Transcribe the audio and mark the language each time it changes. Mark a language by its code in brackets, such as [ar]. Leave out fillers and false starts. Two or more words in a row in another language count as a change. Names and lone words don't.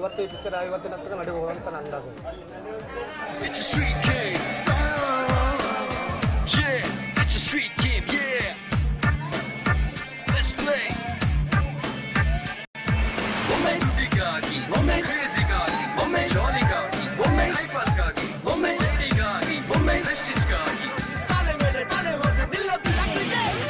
[kn] ಪಿಕ್ಚರ್ ಇವತ್ತಿನ ಹತ್ತಿರ ನಡಿಬಹುದು ಅಂತ ನನ್ನ ಅಂದಾಜು. [en] It's a street game. Yeah, it's a street game. Yeah. Let's play. Woman, Digagi, woman, Crazy Gagi, woman, Jolly Gagi, woman, Hyper Gagi, woman, City Gagi, woman, Prestige Gagi. Tale mele, tale hote, dillo dilagide.